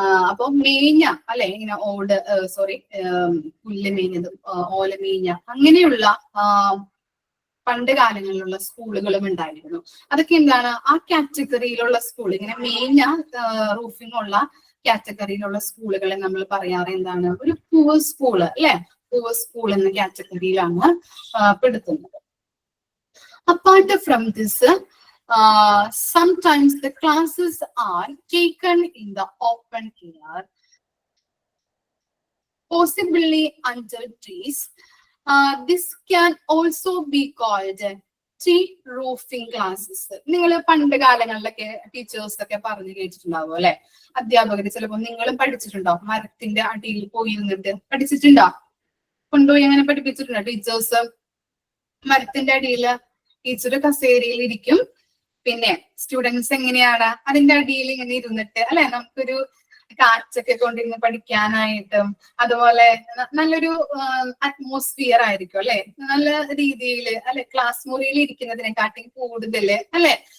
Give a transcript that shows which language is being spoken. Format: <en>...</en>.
<ml>അപ്പൊ മേഞ്ഞ അല്ലെ, ഇങ്ങനെ പുല്ല് മേഞ്ഞതും ഓല മേഞ്ഞ അങ്ങനെയുള്ള പണ്ട് കാലങ്ങളിലുള്ള സ്കൂളുകളും ഉണ്ടായിരുന്നു. അതൊക്കെ എന്താണ്, ആ കാറ്റഗറിയിലുള്ള സ്കൂൾ, ഇങ്ങനെ മേഞ്ഞ റൂഫിംഗ് ഉള്ള കാറ്റഗറിയിലുള്ള സ്കൂളുകളെ നമ്മൾ പറയാറ് എന്താണ്, ഒരു പൂവർ സ്കൂള് അല്ലെ, പൂവർ സ്കൂൾ എന്ന കാറ്റഗറിയിലാണ് പെടുത്തുന്നത്.</ml> <en>Apart from this, sometimes the classes are taken in the open air, possibly under trees. This can also be called tree roofing classes.</en> <ml>നിങ്ങൾ പണ്ട് കാലങ്ങളിലൊക്കെ ടീച്ചേഴ്സ് ഒക്കെ പറഞ്ഞു കേട്ടിട്ടുണ്ടാവും അല്ലെ, അധ്യാപകർ ചിലപ്പോൾ നിങ്ങളും പഠിച്ചിട്ടുണ്ടാവും, മരത്തിന്റെ അടിയിൽ പോയിരുന്നിട്ട് പഠിച്ചിട്ടുണ്ടോ, കൊണ്ടുപോയി അങ്ങനെ പഠിപ്പിച്ചിട്ടുണ്ടോ ടീച്ചേഴ്സ്? മരത്തിന്റെ അടിയിൽ ടീച്ചർ കസേരയിൽ ഇരിക്കും, പിന്നെ സ്റ്റുഡൻസ് എങ്ങനെയാണ് അതിന്റെ അടിയിൽ ഇങ്ങനെ ഇരുന്നിട്ട് അല്ലെ, നമുക്കൊരു കാറ്റൊക്കെ കൊണ്ടിരുന്ന് പഠിക്കാനായിട്ടും അതുപോലെ നല്ലൊരു അറ്റ്മോസ്ഫിയർ ആയിരിക്കും അല്ലെ, നല്ല രീതിയിൽ അല്ലെ, ക്ലാസ് മുറിയിൽ ഇരിക്കുന്നതിനെക്കാട്ടി കൂടുതല് അല്ലെ.</ml>